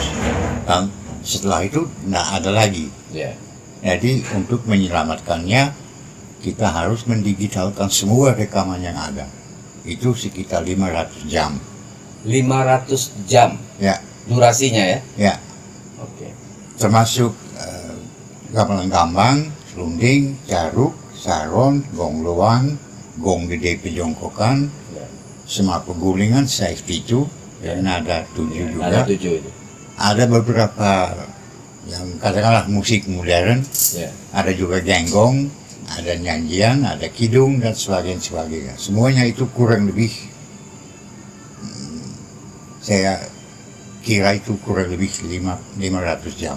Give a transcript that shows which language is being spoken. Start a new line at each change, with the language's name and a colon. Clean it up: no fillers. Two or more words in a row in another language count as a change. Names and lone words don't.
Indonesian: Dan setelah itu tidak ada lagi. Ya, Jadi untuk menyelamatkannya, kita harus mendigitalkan semua rekaman yang ada. Itu sekitar 500 jam. 500 jam Ya, durasinya ya. ya. Oke. Termasuk gamelan gambang, selunding, caruk, saron, gong luang, gong gede pejongkokan, Ya. semak pegulingan, size pitu, Ya. dan ada 7 juga. Ada 7 itu. Ada beberapa yang katakanlah musik modern, Ya. ada juga genggong, ada nyanyian, ada kidung, dan sebagainya. Semuanya itu kurang lebih, saya kira itu kurang lebih 500 jam.